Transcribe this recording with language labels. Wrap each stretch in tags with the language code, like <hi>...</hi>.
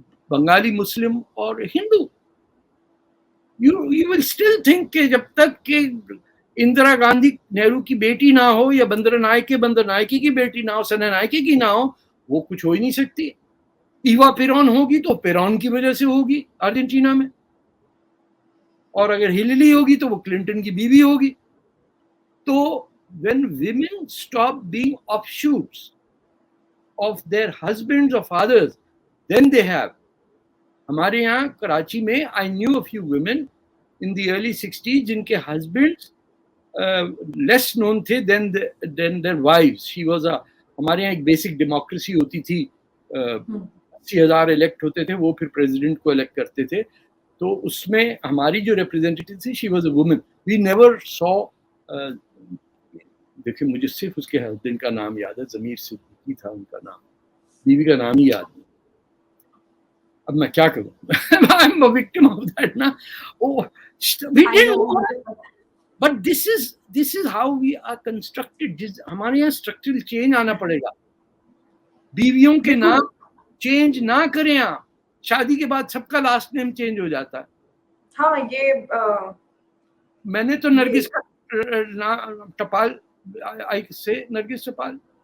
<hi>बंगाली मुस्लिम और Hindu.</hi> <en>You will still think</en> <hi>कि जब तक कि इंदिरा गांधी नेहरू की बेटी ना हो या बंदरनायके की बेटी ना हो, सेनानायके की ना हो, वो कुछ हो ही नहीं सकती. ईवा पेरॉन होगी तो पेरॉन की वजह से होगी अर्जेंटीना में, और अगर हिलली होगी तो वो क्लिंटन की बीवी होगी.</hi> <en>तो when women stop being offshoots of their husbands or fathers, then they have.</en> <hi>हमारे यहाँ कराची में</hi> <en>I knew a few women in the early 60s जिनके husbands less known थे than their wives. She was a,</en> <hi>हमारे यहाँ एक basic democracy होती थी, 80,000 elect होते थे, वो फिर president को elect करते थे. तो उसमें हमारी जो representative थी,</hi> <en>she was a woman. We never saw,</en> <hi>देखिए मुझे सिर्फ उसके husband का नाम याद है, ज़मीर सिद्दीकी था उनका नाम, बीवी का नाम ही याद नहीं. अब मैं क्या करूं?</hi> <en>I'm a victim of that ना. Oh, we didn't. But this is how we are constructed.</en> <hi>हमारे यहाँ structural change आना पड़ेगा. बीवियों के नाम change ना करें आप. शादी के बाद सबका last name change हो जाता है. हाँ, ये मैंने तो नरगिस का टपाल से नरगिस टपाल.</hi>